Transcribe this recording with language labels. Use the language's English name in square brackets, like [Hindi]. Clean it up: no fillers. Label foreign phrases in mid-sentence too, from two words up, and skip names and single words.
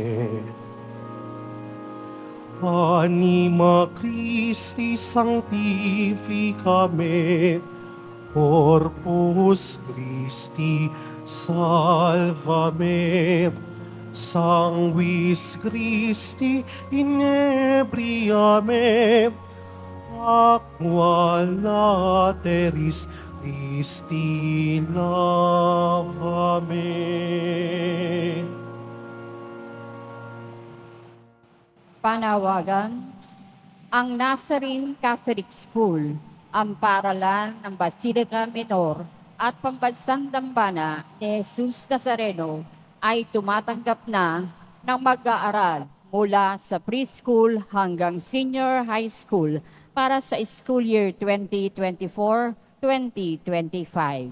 [Latin] Anima Christi sanctificame, Corpus Christi salvame, Sanguis Christi inebriame, Aqua lateris Christi lavame. [Filipino] Panawagan, ang Nazarene Catholic School, ang paaralan ng Basilica Minor at Pambansang Dambana ni Jesus Nazareno ay tumatanggap na ng mag-aaral mula sa preschool hanggang [English] senior high school [Filipino] para sa [English] school year [Filipino] 2024-2025.